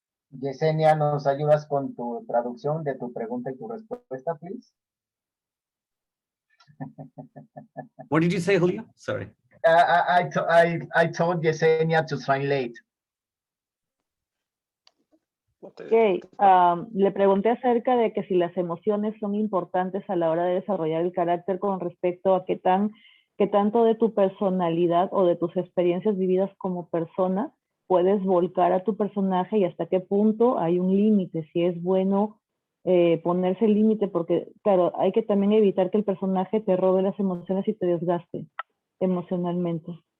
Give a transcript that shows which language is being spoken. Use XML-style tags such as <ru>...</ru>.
<es>Yesenia, ¿nos ayudas con tu traducción de tu pregunta y tu respuesta, please?</es> <en>What did you say, Julio? Sorry. I told Yesenia to translate. Okay.</en> <es>Le pregunté acerca de que si las emociones son importantes a la hora de desarrollar el carácter con respecto a qué tanto de tu personalidad o de tus experiencias vividas como persona puedes volcar a tu personaje y hasta qué punto hay un límite, si es bueno ponerse el límite, porque claro, hay que también evitar que el personaje te robe las emociones y te desgaste emocionalmente.</es>